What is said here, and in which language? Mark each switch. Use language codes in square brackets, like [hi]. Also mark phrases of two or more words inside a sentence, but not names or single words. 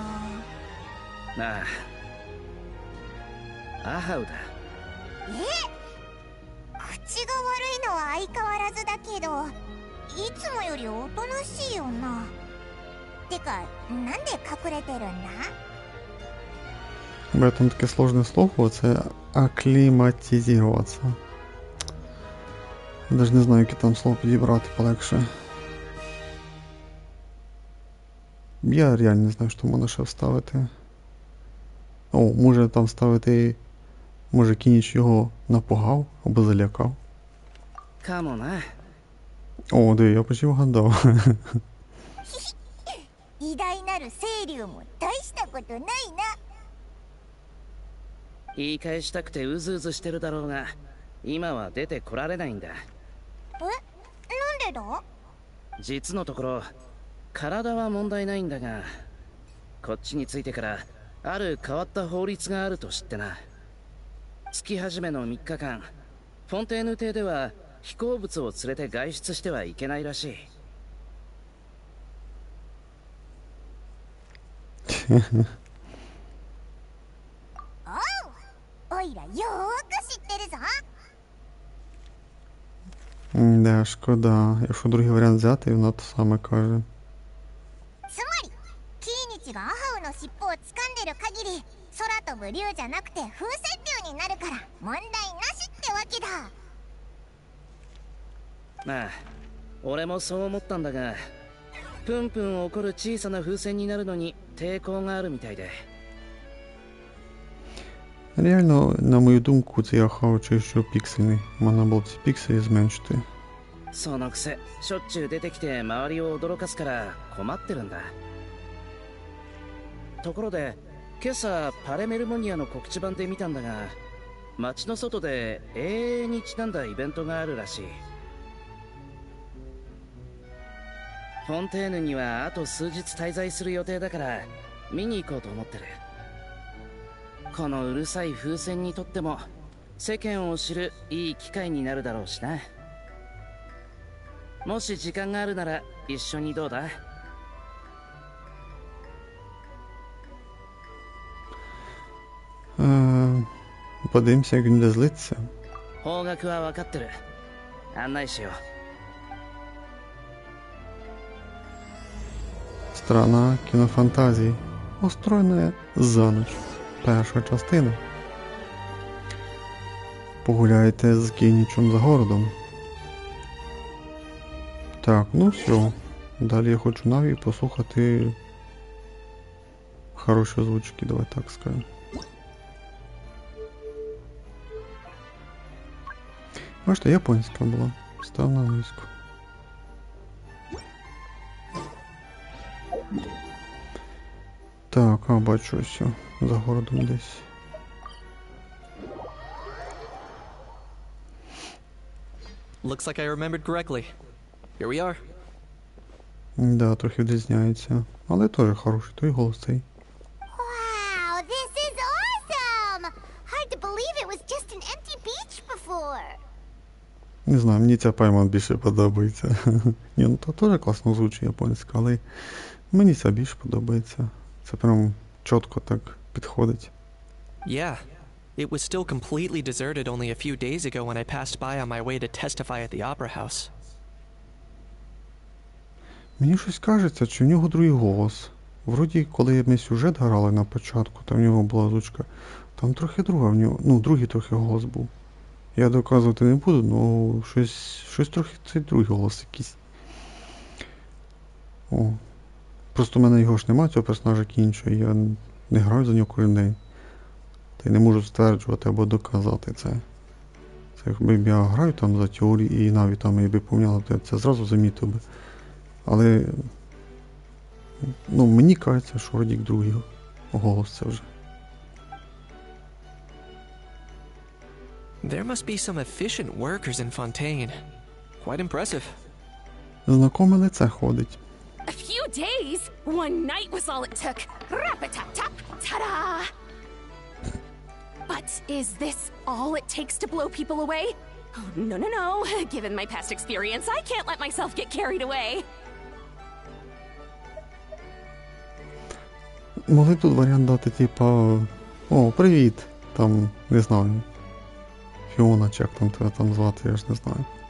[ja] ああ、アハウだ。口が悪いのは相変わらずだけど、いつもよりおとなしいよな。てか、なんで隠れてるんだ？ [uk] Бо там таке сложне слово, це акліматизуватися. Я навіть не знаю, яке там слово підібрати полегше. Я реально не знаю, що можна ще вставити. О, може там вставити... Може Кініч його напугав або залякав. [ja] かもな。 [uk] О, диви, я почти вгадав. [ja] 偉大なる清流も大したことないな。言い返したくてうずうずしてるだろうが、今は出てこられないんだ。え、なんでだ？実のところ体は問題ないんだが、こっちについてからある変わった法律があると知ってな。月始めの3日間、フォンテーヌ邸では飛行物を連れて外出してはいけないらしい。おいらよーく知ってるぞ。 [uk] Да, шкода. Якщо другий варіант взяти, вона то саме каже. [ja] つまりキーニチがアハウの尻尾を掴んでる限り空飛ぶ竜じゃなくて風船竜になるから問題なしってわけだ。まあ俺もそう思ったんだが、プンプン起こる小さな風船になるのに抵抗があるみたいで。 [uk] Реально, на мою думку, цей ахау чи що піксельний. Можна було ці пікселі зменшити. [ja] そのくせしょっちゅう出てきて周りを驚かすから困ってるんだ。ところで今朝パレメルモニアの告知板で見たんだが、街の外で永遠にちなんだイベントがあるらしい。フォンテーヌにはあと数日滞在する予定だから見に行こうと思ってる。このうるさい風船にとっても世間を知るいい機会になるだろうしな。もし時間があるなら一緒にどうだ？ [uk] Подивимося, як він буде злитися. [ja] 方角は分かってる。案内しよう。 [uk] Страна кінофантазії. Устроєна за ніч. Перша частина. Погуляйте з Кінічем за городом. Так, ну все. Далі я хочу Наві послухати хороші озвучки, давай так скажемо. Бачите, японська була. Став на англійську. Так, а бачу ось за городом десь. [en] Looks like I remembered correctly. Here we are. [uk] Да, трохи відрізняється. Але теж хороший той голос цей. [en] Wow, this is awesome! Hard to believe it was just an empty beach before. [uk] Не знаю, мені ця пайман більше подобається. Ні, ну то теж класно звучить японська, але мені ця більше подобається. Це прям чітко так підходить. [en] Yeah, It was still completely deserted only a few days ago when I passed by on my way to testify at the Opera House. [uk] Мені щось кажеться, чи в нього другий голос. Вроді, коли ми сюжет грали на початку, там в нього була озвучка, там трохи друга в нього, ну, другий трохи голос був. Я доказувати не буду, ну, щось трохи цей другий голос якийсь. О. Просто в мене його ж немає, цього персонажа іншого, я не граю за нього кожен день. Та й не можу стверджувати або доказати це. Це якби я граю там за теорії і навіть там якби поміняли, то я це зразу замітив би. Але ну, мені кажеться, що вроді другий голос це вже. [en] There must be some efficient workers in Fontaine. Quite impressive. [uk] Знакоме лице ходить. [en] A few days? One night was all it took. Rap-a-tap-tap, ta-da! But is this all it takes to blow people away? Oh, no, no, no. Given my past experience, I can't let myself get carried away. [uk] Могли б тут варіант дати, типа, о, привіт, там, не знаю, Фіона, чи як там тебе там звати, я ж не знаю.